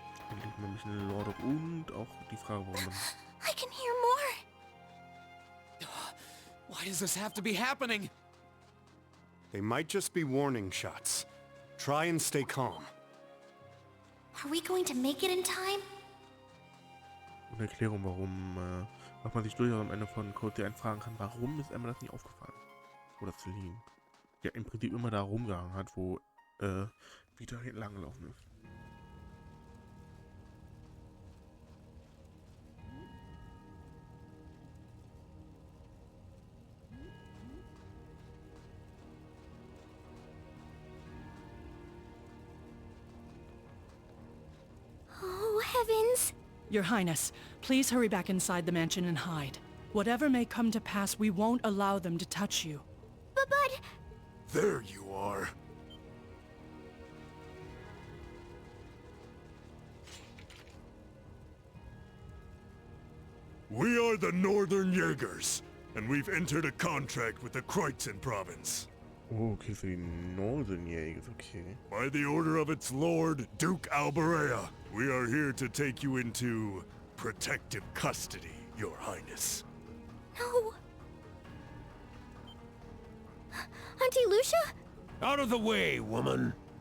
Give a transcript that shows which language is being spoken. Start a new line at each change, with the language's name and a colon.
German: Endlich mal ein bisschen Lore und auch die Frage, warum man...
English: I can hear more! Why does this have to be happening? They might just be warning shots. Try and stay calm. Are we going to make it in time?
German: Eine Erklärung, warum, was man sich durchaus am Ende von Code 1 fragen kann, warum ist Emma das nicht aufgefallen? Oder Celine. Ja, im Prinzip immer da rumgehangen hat, wo, Vita lang gelaufen ist.
English: Oh, heavens! Your Highness, please hurry back inside the mansion and hide. Whatever may come to pass, we won't allow them to touch you. But... There you are. We are the Northern Jaegers, and we've entered a contract with the Kreuzen province.
German: Oh, okay, für die Norden Jägers, okay.
English: By the order of its lord, Duke Alberea, we are here to take you into protective custody, Your Highness. No... Auntie Lucia? Out of the way, woman!